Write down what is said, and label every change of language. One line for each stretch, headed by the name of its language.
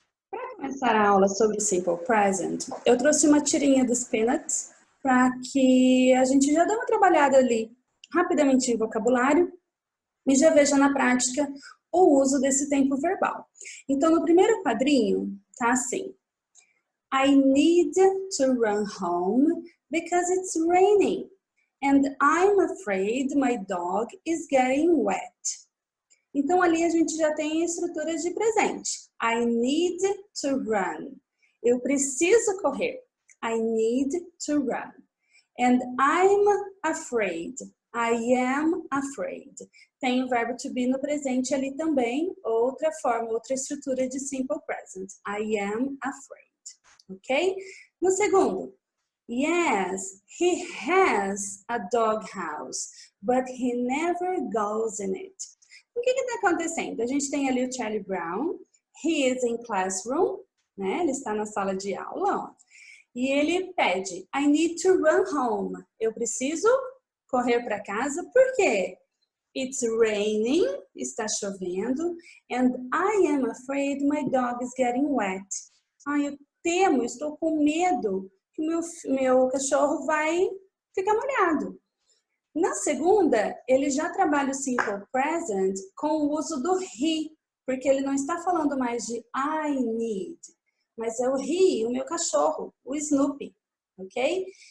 Portuguese: Para começar a aula sobre Simple Present, eu trouxe uma tirinha dos Peanuts para que a gente já dê uma trabalhada ali rapidamente em vocabulário e já veja na prática o uso desse tempo verbal. Então, no primeiro quadrinho, tá assim.
English: I need to run home because it's raining and I'm afraid my dog is getting wet.
Portuguese: Então, ali a gente já tem a estrutura de presente.
English: I need to run.
Portuguese: Eu preciso correr.
English: I need to run. And I'm afraid. I am afraid.
Portuguese: Tem o verbo to be no presente ali também. Outra forma, outra estrutura de simple present.
English: I am afraid.
Portuguese: Ok? No segundo.
English: Yes, he has a doghouse, but he never goes in it.
Portuguese: O que está acontecendo? A gente tem ali o Charlie Brown.
English: He is in classroom.
Portuguese: Né? Ele está na sala de aula. Ó. E ele pede,
English: I need to run home.
Portuguese: Eu preciso correr para casa. Por quê?
English: It's raining.
Portuguese: Está chovendo.
English: And I am afraid my dog is getting wet.
Portuguese: Eu temo, estou com medo que meu cachorro vai ficar molhado. Na segunda, ele já trabalha o simple present com o uso do he, porque ele não está falando mais de
English: I need,
Portuguese: mas é o he, o meu cachorro, o Snoopy, ok?